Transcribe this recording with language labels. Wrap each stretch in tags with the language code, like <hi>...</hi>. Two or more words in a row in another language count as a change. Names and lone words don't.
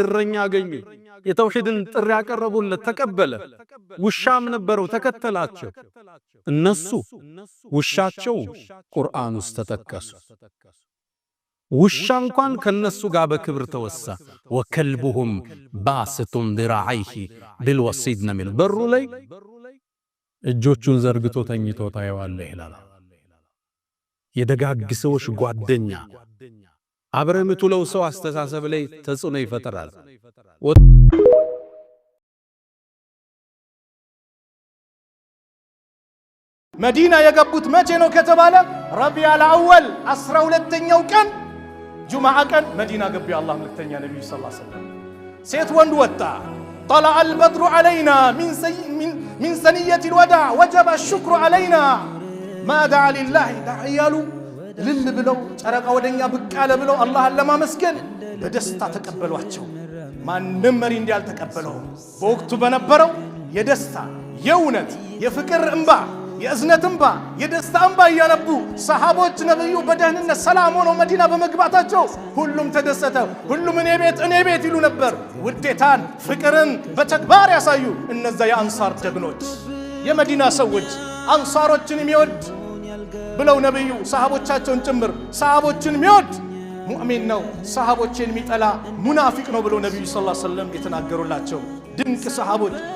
<am>እረኛ አገኙ የተውሂድን ጥሪ ያቀረቡለት ተቀበለ ውሻም ነበረው ተከተላቸው እነሱ ውሻቸው ቁርአን ውስጥ ተጠቀሱ ውሻ እንኳን ከነሱ ጋር በክብር ተወሳ</am> <ar>وكلبهم باسط ذراعيه بالوصيد</ar> <am>ነሚል በሩ ላይ እጆቹን ዘርግቶ ተኝቶ ታየዋለህ ይላል የደጋግ ሰዎች ጓደኛ አብረህ የምትውለው ሰው አስተሳሰብ ላይ ተጽዕኖ ይፈጥራል መዲና የገቡት መቼ ነው ከተባለ ረቢዑል አወል 12ኛው ቀን ጁማዓ ቀን መዲና ገቡ የአላህ መልእክተኛ ነብዩ</am> <ar>صلى الله عليه وسلم</ar> <am>ሴት ወንድ ወጣ</am> <ar>طلع البدر علينا من سنية الوداع وجب الشكر علينا ما دعا لله دعيالو</ar> <am>ልል ብለው ጨረቃ ወደኛ ብቅ አለ ብለው አላህን ለማመስገን በደስታ ተቀበሏቸው ማንንም መሪ እንዲያል ተቀበለው በወቅቱ በነበረው የደስታ የእውነት የፍቅር እንባ የእዝነት እንባ የደስታ እንባ ያነቡ ሰሃቦች ነብዩ በደህንነት ሰላም ሆነው መዲና በመግባታቸው ሁሉም ተደሰተ ሁሉም እኔ ቤት ይሉ ነበር ውዴታን ፍቅርን በተግባር ያሳዩ እነዛ የአንሳር ጀግኖች የመዲና ሰዎች አንሳሮችን የሚወድ ብለው ነብዩ ሰሃቦቻቸውን ጭምር ሰሃቦችን የሚወድ ሙእሚን ነው ሰሃቦችን የሚጠላ ሙናፊቅ ነው ብለው ነብዩ</am> <ar>صلى الله عليه وسلم</ar> <am>የተናገሩላቸው ድንቅ ሰሃቦች</am>